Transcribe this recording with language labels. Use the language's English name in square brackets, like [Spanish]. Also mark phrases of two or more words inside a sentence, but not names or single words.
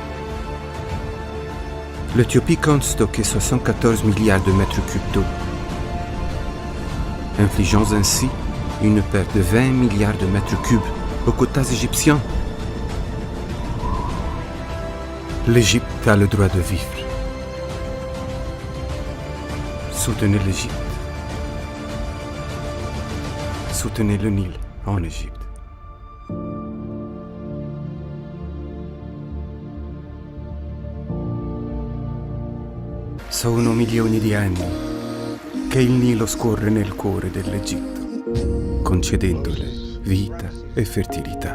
[French] L'Éthiopie compte stocker 74 milliards de mètres cubes d'eau, infligeant ainsi une perte de 20 milliards de mètres cubes aux quotas égyptiens. L'Égypte a le droit de vivre. Soutenez l'Égypte. Soutenez le Nil en Égypte. [Italian] Sono milioni di anni che il Nilo scorre nel cuore dell'Egitto, concedendole vita e fertilità.